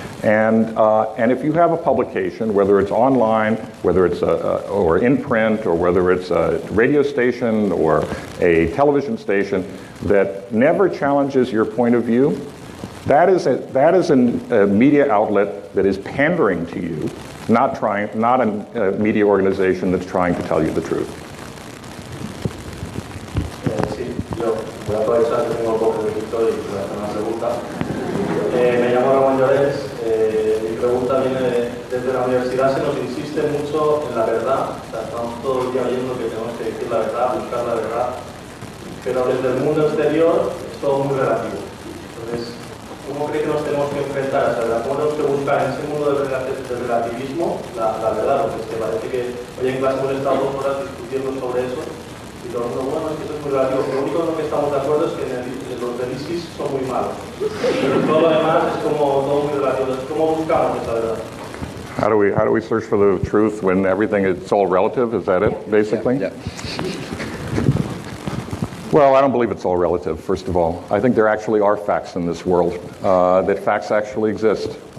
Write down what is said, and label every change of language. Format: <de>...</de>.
<en>And if you have a publication, whether it's online, whether it's or in print, or whether it's a radio station or a television station that never challenges your point of view, that is a media outlet that is pandering to you, not a media organization that's trying to tell you the truth.</en> <es>Sí, yo voy a aprovechar que tengo poco de minutos y voy a hacer una pregunta. Me llamo Ramón Llorens. Mi pregunta viene desde la universidad. Se nos insiste mucho en la verdad. O sea, estamos todo el día oyendo que tenemos que decir la verdad, buscar la verdad. Pero desde el mundo exterior es todo muy relativo. Entonces, ¿cómo cree que nos tenemos que enfrentar? O sea, ¿cómo tenemos que buscar en ese mundo del relativismo la verdad? Porque es que parece que hoy en clase hemos estado 2 horas discutiendo sobre eso y todo el mundo, bueno, es que eso es muy relativo. Lo único en lo que estamos de acuerdo es que los del ISIS son muy malos. Pero todo lo demás es como todo muy relativo. Entonces, ¿cómo buscamos esa verdad?</es> <en>How do we search for the truth when everything is all relative? Is that it, basically? Yeah. Well, I don't believe it's all relative, first of all. I think there actually are facts in this world, that facts actually exist.</en>